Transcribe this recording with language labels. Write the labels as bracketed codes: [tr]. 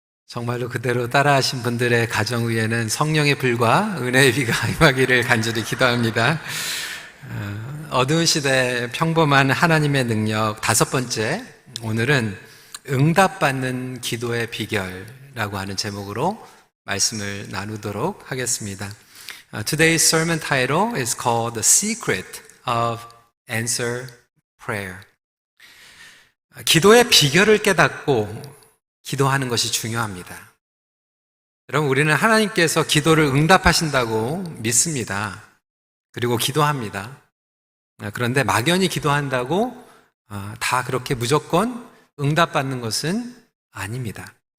[ko] 정말로 그대로 따라하신 분들의 가정 위에는 성령의 불과 은혜의 비가 임하기를 간절히 기도합니다. 어두운 시대 평범한 하나님의 능력 5번째, 오늘은 응답받는 기도의 비결이라고 하는 제목으로 말씀을 나누도록 하겠습니다. [en] Today's sermon title is called The Secret of Answer Prayer. [ko] 기도의 비결을 깨닫고 기도하는 것이 중요합니다. 여러분, 우리는 하나님께서 기도를 응답하신다고 믿습니다. 그리고 기도합니다. 그런데 막연히 기도한다고 다 그렇게 무조건 응답받는 것은 아닙니다.